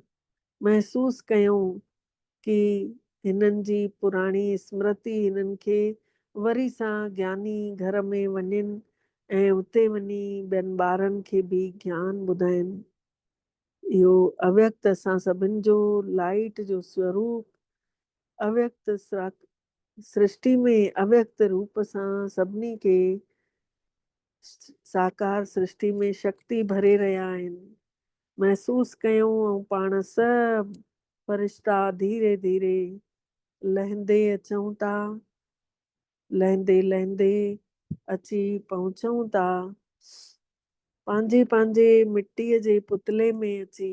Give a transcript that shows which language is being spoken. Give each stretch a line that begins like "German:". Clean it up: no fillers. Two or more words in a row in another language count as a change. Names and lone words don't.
Sindhi: महसूस कयूं कि हिननि जी पुराणी स्मृति हिननि खे वरी सां ज्ञानी घर में वञनि ऐं उते वञी ॿियनि ॿारनि खे बि ज्ञान ॿुधाइनि। इहो अव्यक्त असां सभिनि जो लाइट जो स्वरूप, अव्यक्त सृष्टि में अव्यक्त रूप सां सभिनी खे साकार सृष्टि में शक्ति भरे रहिया आहिनि। महसूस कयूं ऐं पाण सभु फरिश्ता धीरे धीरे लहंदे अचूं था, लहंदे लहंदे अची पहुचूं था पंहिंजे पंहिंजे मिट्टीअ जे पुतले में अची।